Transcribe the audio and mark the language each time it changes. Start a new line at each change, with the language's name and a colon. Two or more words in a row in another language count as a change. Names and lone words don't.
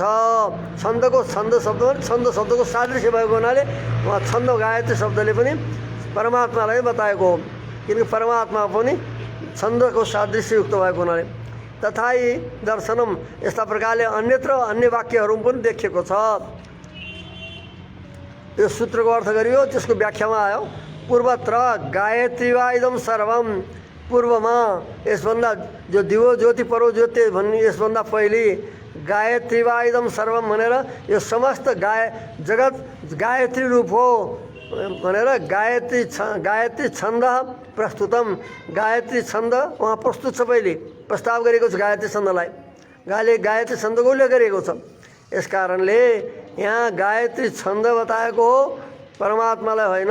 Nepali: छन्द शब्दको सादृश्य भएको हुनाले वहाँ छन्द गायत्री शब्दले पनि परमात्मालाई बताएको हो, किनकि परमात्मा पनि छन्दको सादृश्य युक्त भएको हुनाले।
Sanskrit: तथा ही दर्शनम,
Nepali: यस्ता प्रकारले अन्यत्र अन्य वाक्यहरू पनि देखिएको छ। यो सूत्रको अर्थ गरियो, त्यसको व्याख्यामा आयो पूर्वत्र
Sanskrit: गायत्री वा इदम सर्वम।
Nepali: पूर्वमा यसभन्दा जो
Sanskrit: दिवो ज्योति परो ज्योति
Nepali: भन्ने यसभन्दा पहिले
Sanskrit: गायत्री वा इदम सर्वम
Nepali: भनेर यो समस्त जगत गायत्री रूप हो भनेर
Sanskrit: गायत्री छन्द प्रस्तुतम,
Nepali: गायत्री छन्द वहाँ प्रस्तुत छ, पहिले प्रस्ताव गरेको छ गायत्री छन्दलाई, गायत्री छन्दको उल्लेख गरेको छ। यस कारणले यहाँ गायत्री छन्द बताएको हो, परमात्मालाई होइन।